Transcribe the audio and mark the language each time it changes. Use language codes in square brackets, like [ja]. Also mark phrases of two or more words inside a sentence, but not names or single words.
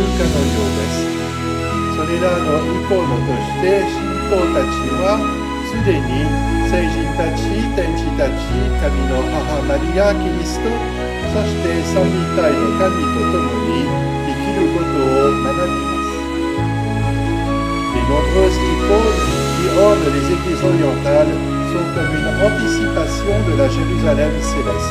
[ja] かのようです。それらのイコンとして信徒たちはすでに聖人たち、天使たち、神の母マリア・キリスト、そして三位一体の神と共に生きることを学びます。 [fr] Les nombreuses icônes qui ornent les églises orientales sont comme une anticipation de la Jérusalem céleste.